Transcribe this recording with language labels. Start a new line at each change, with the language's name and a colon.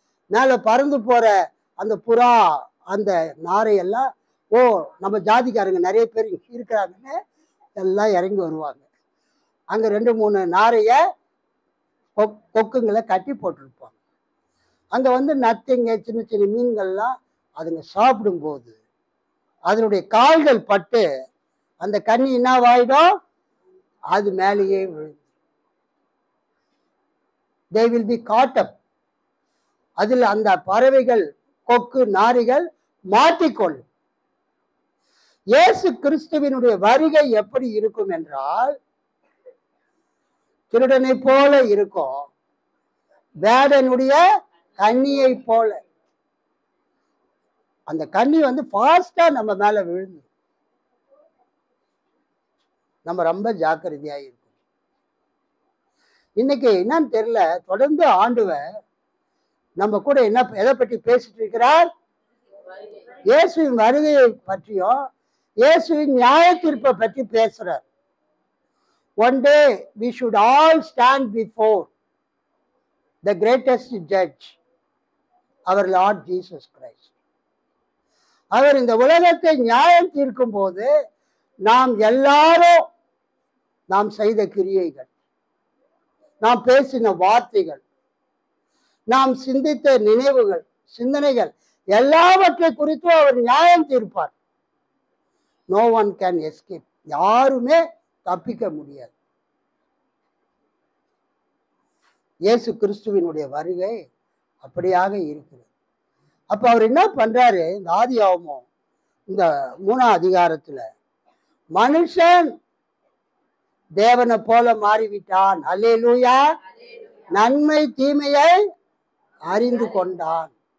Tamil: மேல பறந்து போற அந்த புறா, அந்த நாரையெல்லாம், ஓ நம்ம ஜாதிக்காரங்க நிறைய பேர் இருக்கிறாங்கன்னு எல்லாம் இறங்கி வருவாங்க. அங்க 2-3 நாரைய கொக்குங்களை கட்டி போட்டிருப்பாங்க. அங்க வந்து நத்தைங்க, சின்ன சின்ன மீன்கள்லாம் அதுங்க சாப்பிடும்போது அதனுடைய கால்கள் பட்டு அந்த கன்னி என்னவாயிடும்? அது மேலேயே விழுந்து
English: they will be caught up.
Tamil: அதில் அந்த பறவைகள், கொக்கு நாரிகள் மாட்டிக்கொள்ளும். இயேசு கிறிஸ்துவினுடைய வருகை எப்படி இருக்கும் என்றால், திருடனை போல இருக்கும், வேடனுடைய கன்னியை போல. அந்த கன்னி வந்து ஃபாஸ்டா நம்ம மேல விழுந்து, நம்ம ரொம்ப ஜாக்கிரதையா இருக்கும். இன்னைக்கு என்னன்னு தெரியல, தொடர்ந்து ஆண்டவர் நம்ம கூட எதை பற்றி பேசிட்டு இருக்கிறார்? இயேசுவின் வருகையை பற்றியும் இயேசுவின் நியாய தீர்ப்பை பற்றி பேசுறார்.
English: One day we should all stand before the greatest judge, our Lord Jesus Christ.
Tamil: அவர் இந்த உலகத்தை நியாயம் தீர்க்கும் போது நாம் எல்லாரும் நாம் செய்த கிரியைகள், நாம் பேசின வார்த்தைகள், நாம் சிந்தித்த நினைவுகள், சிந்தனைகள் எல்லாவற்றை குறித்தும் அவர் நியாயம் தீர்ப்பார்.
English: No one can escape.
Tamil: யாருமே தப்பிக்க முடியாது. இயேசு கிறிஸ்துவினுடைய வருகை அப்படியாக இருக்கிறது. அப்ப அவர் என்ன பண்றாரு? இந்த ஆதியாகமம் இந்த 3ஆம் அதிகாரத்துல மனுஷன் தேவனை போல மாறிவிட்டான். அல்லேலூயா. நன்மை தீமையை அறிந்து கொண்டான்.